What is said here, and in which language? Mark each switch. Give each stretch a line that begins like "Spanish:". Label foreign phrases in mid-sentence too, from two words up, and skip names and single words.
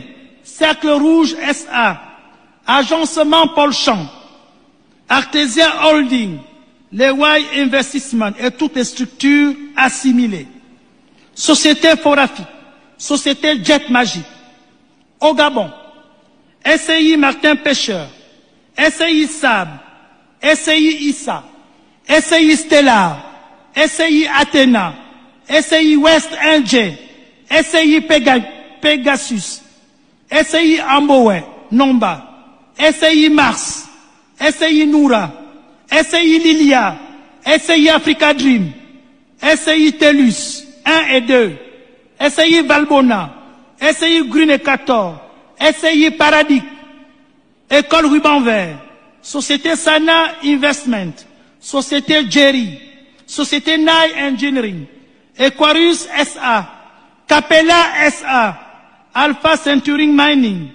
French: Cercle Rouge SA. Agencement Paul Champ. Artesia Holding. Lewai Investissement et toutes les structures assimilées. Société Forafi. Société Jet Magique. Au Gabon. SCI Martin Pêcheur. SCI Sab. SCI Issa. SCI Stellar. SCI Athéna. SCI West NJ. SCI Pegasus. SCI Amboé. Nomba. SCI Mars. SCI Noura. SCI Lilia. SCI Africa Dream. SCI Telus 1 et 2. SCI Valbona. SCI Green et 14. SCI Paradig. École Ruban Vert. Société Sana Investment. Société Jerry. Société Nai Engineering. Aquarius SA. Capella SA. Alpha Centuring Mining.